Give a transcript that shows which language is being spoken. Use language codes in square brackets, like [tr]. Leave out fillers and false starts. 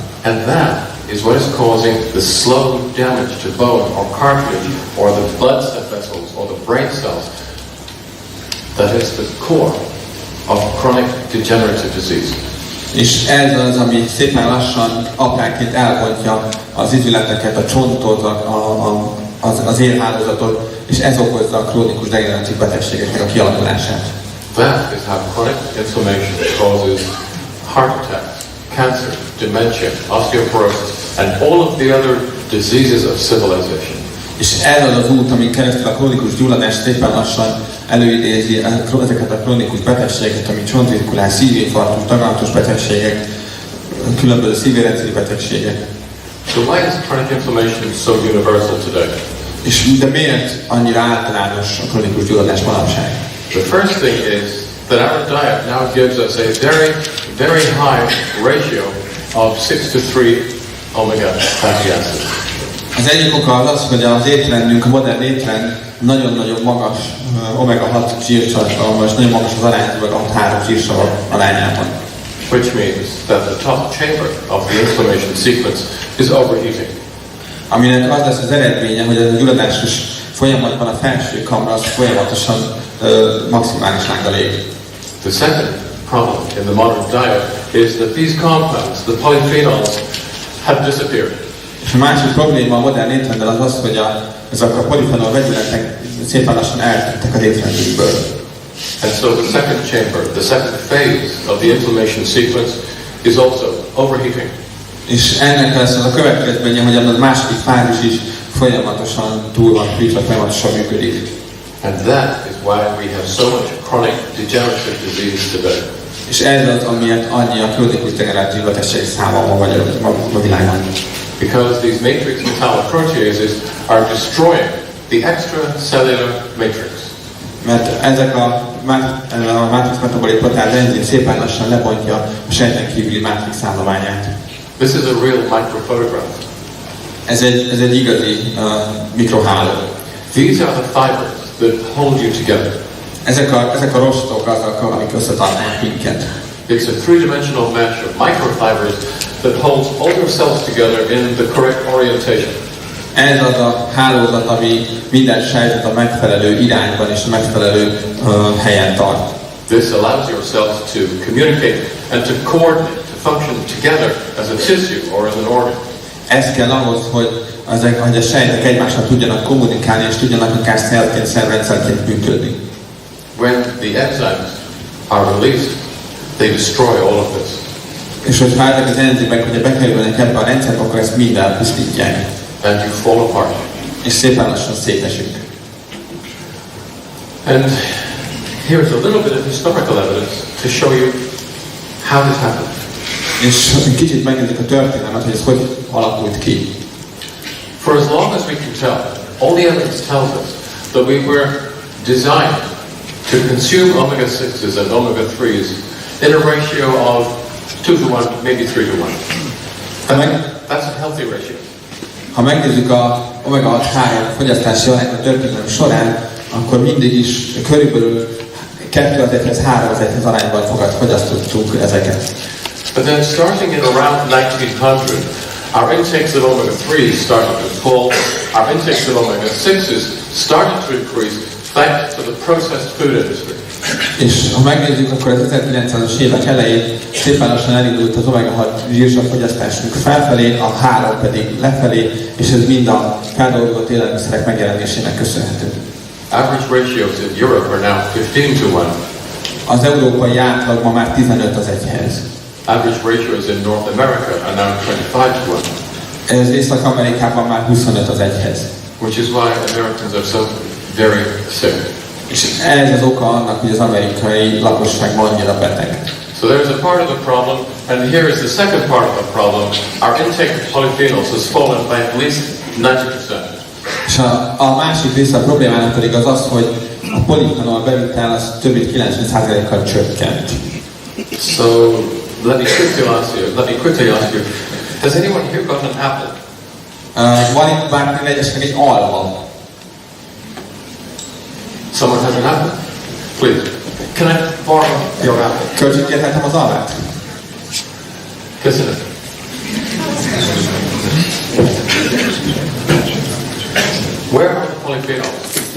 [en] And that is what is causing the slow damage to bone or cartilage or the blood vessels or the brain cells. That is the core of chronic degenerative disease. [hu] És ez az, ami szépen lassan apránként elbontja az izületeket, a csontot, az érhálózatot, és ez okozza a krónikus degeneratív betegségeknek a kialakulását. [en] That is how chronic inflammation causes heart attacks, cancer, dementia, osteoporosis, and all of the other diseases of civilization. [hu] És ez az az út, amin keresztül a krónikus gyulladás szépen lassan előidézi ezeket a krónikus betegségeket, mint csontritkulás, szívinfarktus, daganatos betegségek, különböző szívérendszeri betegségek. [en] So why is chronic inflammation so universal today? [hu] És de miért annyira általános a krónikus gyulladás manapság? [en] The first thing is that our diet now gives us a very, very high ratio of 6 to 3 omega fatty acids. [hu] Az egyik oka az, hogy az étrendünk, a modern étrend nagyon-nagyon magas omega-6 zsírtartalma, és nagyon magas az arány az omega-3 zsírsav arányában. [en] Which means that the top chamber of the inflammation sequence is overheating. [hu] Aminek az lesz az eredménye, hogy a gyulladásos folyamatban a felső kamra az folyamatosan maximális lánggal ég. [en] The second problem in the modern diet is that these compounds, the polyphenols, have disappeared. [hu] És a másik probléma a modern étrenddel az az, hogy ezek a polifenol vegyületek szépen lassan eltűntek az étrendünkből. [en] And so the second chamber, the second phase of the inflammation sequence is also overheating. [hu] És ennek lesz az a következménye, hogy a második fázis is folyamatosan túl van hűtve, folyamatosan működik. [en] And that is why we have so much chronic degenerative disease today. [hu] És ez az, amiért annyi a krónikus degeneratív betegség száma ma vagy a világon. [en] Because these matrix metalloproteases are destroying the extracellular matrix. [hu] Mert ezek a matrix metabolik proteáz enzim szépen lassan lebontja a sejten kívüli matrix állományát. [en] This is a real microphotograph. [hu] Ez egy igazi mikroháló. [en] These are the fibers that hold you together. [hu] Ezek a rostok azok, amik összetartanak minket. [en] It's a three-dimensional mesh of microfibers that holds all your cells together in the correct orientation. [hu] Ez az a hálózat, ami minden sejtet a megfelelő irányban és a megfelelő helyen tart. [en] This allows your cells to communicate and to coordinate, to function together as a tissue or as an organ. [hu] Ez kell ahhoz, hogy a sejtek egymással tudjanak kommunikálni és tudjanak akár szervként, szervrendszerként működni. [en] When the enzymes are released, they destroy all of this. [hu] És hogyha ezek az enzimek, hogyha bekerülnek ebbe a rendszerbe, akkor ezt mind elpusztítják. [en] And you fall apart. [hu] És szépen lassan szétesik. [en] And here's a little bit of historical evidence to show you how this happened. [hu] És kicsit megnézzük a történelmet, hogy ez hogy alakult ki. [en] For as long as we can tell, all the evidence tells us that we were designed to consume omega-6s and omega-3s in a ratio of 2:1, maybe 3:1. That's a healthy ratio. [hu] Ha megnézzük a omega-6-3 fogyasztási arányt a történelem során, akkor mindig is körülbelül 2:1-3:1 arányban fogyasztottuk ezeket. [en] But then starting in around 1900, our intakes of omega-3s started to fall, our intakes of omega-6s started to increase thanks to the processed food industry. [hu] És ha megnézzük, akkor az 1900-as évek elején szépen lassan elindult az omega-6 zsírsav fogyasztásunk felfelé, a 3 pedig lefelé, és ez mind a feldolgozott élelmiszerek megjelenésének köszönhető. [en] Average ratios in Europe are now 15:1. [hu] Az európai átlag ma már 15:1. [en] Average ratios in North America are now 25:1. [hu] Ez Észak-Amerikában már 25:1. [en] Which is why Americans are so very sick. [hu] És ez az oka annak, hogy az amerikai lakosság ma annyira beteg. [en] So there's a part of the problem, and here is the second part of the problem. Our intake of polyphenols has fallen by at least 90%. [hu] És a másik része a problémának pedig az, hogy a polifenol bevitel az több mint 90%-kal csökkent. [en] So let me quickly ask you, has anyone here got an apple? [hu] Van itt bárki egyesnek egy alma? [en] Someone has an apple? Please. Can I borrow your apple? [hu] Kölcsönkérhetem az almát? Köszönöm. [en] Where are the polyphenols?